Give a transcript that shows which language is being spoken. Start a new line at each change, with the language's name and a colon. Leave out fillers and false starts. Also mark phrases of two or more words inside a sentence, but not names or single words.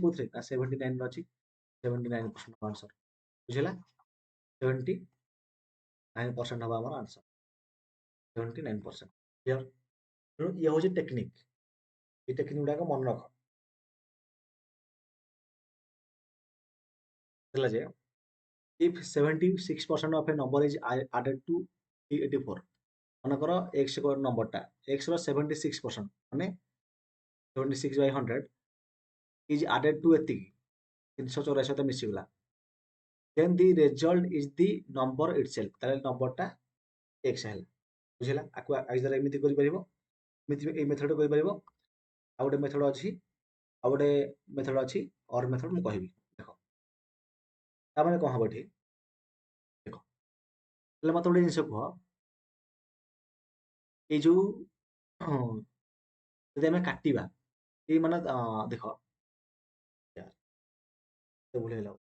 Odia: କୋଉଥିରେ? ନା 79 ରେ ଅଛି। 79% ଆନ୍ସର। ବୁଝିଲା? 79% ହବ ଆମର ଆନ୍ସର। 79%। କ୍ଲିୟର? ତେଣୁ ଇଏ ହଉଛି ଟେକ୍ନିକ। এই ଟେକ୍ନିକ ଗୁଡାକ ମନେ ରଖ। ହେଲା ଯେ
English: if 76% of a number is added to 384,
Odia: ମନେକର x ନମ୍ବରଟା, x ର 76% ମାନେ 76/100
English: is added to
Odia: ଏତିକି 384 ସହିତ ମିଶିଗଲା,
English: then the result is the number itself,
Odia: ତାହେଲେ ନମ୍ବରଟା x ହେଲା। ବୁଝିଲା? ଆକୁ ଆଇଦର ଏମିତି କରିପାରିବ, ଏମିତି ଏଇ ମେଥଡ କରିପାରିବ। ଆଉ ଗୋଟେ ମେଥଡ ଅଛି, ଆଉ ଗୋଟେ ମେଥଡ ଅଛି,
English: or method
Odia: ମୁଁ କହିବି। ଦେଖ, ତାମାନେ କଣ ହବ ଏଠି? ଦେଖ, ହେଲେ ମତେ ଗୋଟେ ଜିନିଷ କୁହ, ଏଇ ଯୋଉ ଯଦି ଆମେ କାଟିବା, ଏଇ ମାନେ ଦେଖ, ଭୁଲ ହେଇଗଲା।